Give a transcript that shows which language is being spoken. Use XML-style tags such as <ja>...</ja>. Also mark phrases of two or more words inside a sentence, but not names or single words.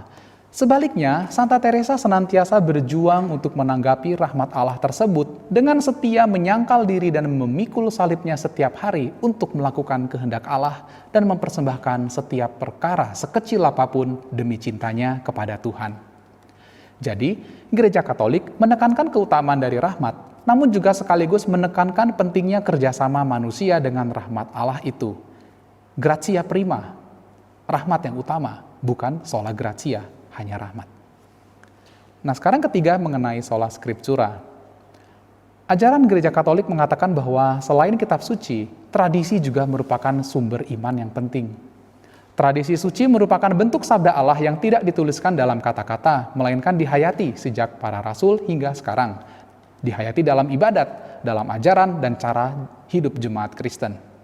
<id>Sebaliknya, Santa Teresa senantiasa berjuang untuk menanggapi rahmat Allah tersebut dengan setia menyangkal diri dan memikul salibnya setiap hari untuk melakukan kehendak Allah dan mempersembahkan setiap perkara sekecil apapun demi cintanya kepada Tuhan. Jadi, Gereja Katolik menekankan keutamaan dari rahmat, namun juga sekaligus menekankan pentingnya kerjasama manusia dengan rahmat Allah itu.</id> <la>Gratia prima,</la> <id>rahmat yang utama, bukan</id> <la>sola gratia.</la> <id>Hanya rahmat. Nah, sekarang ketiga mengenai</id> <la>sola scriptura.</la> <id>Ajaran gereja Katolik mengatakan bahwa selain kitab suci, tradisi juga merupakan sumber iman yang penting. Tradisi suci merupakan bentuk sabda Allah yang tidak dituliskan dalam kata-kata, melainkan dihayati sejak para rasul hingga sekarang. Dihayati dalam ibadat, dalam ajaran, dan cara hidup jemaat Kristen.</id>